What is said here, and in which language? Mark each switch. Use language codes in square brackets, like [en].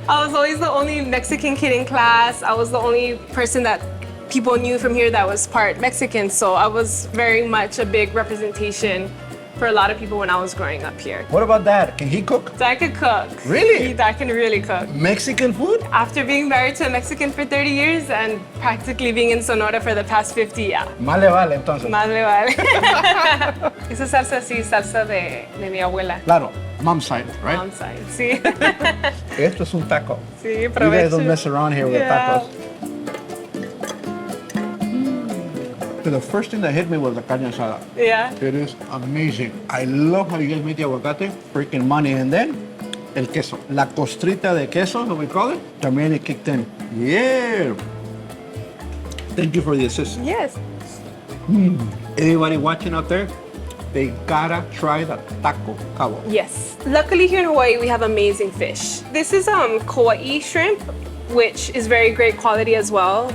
[en] I was always the only Mexican kid in class. I was the only person that people knew from here that was part Mexican, so I was very much a big representation for a lot of people when I was growing up here. What about dad? Can he cook? Dad could cook. Really? Dad can really cook. Mexican food? After being married to a Mexican for 30 years and practically being in Sonora for the past 50, yeah. [es] Más le vale, entonces. Más le vale. Esa salsa sí, salsa de mi abuela. Claro, [en] mom's side, right? Mom's side, [es] sí. Esto es un taco. Sí, [en] You guys [es] provecho. [en] don't mess around here with Yeah. the tacos. The first thing that hit me was the carne asada. Yeah. It is amazing. I love how you guys make the aguacate, freaking money. And then, [es] el queso. La costrita de queso, [en] what we call it, [es] también [en] it kicked in. Yeah. Thank you for the assist. Yes. Anybody watching out there, they gotta try the taco cabo. Yes. Luckily here in Hawaii, we have amazing fish. This is Kauai shrimp, which is very great quality as well.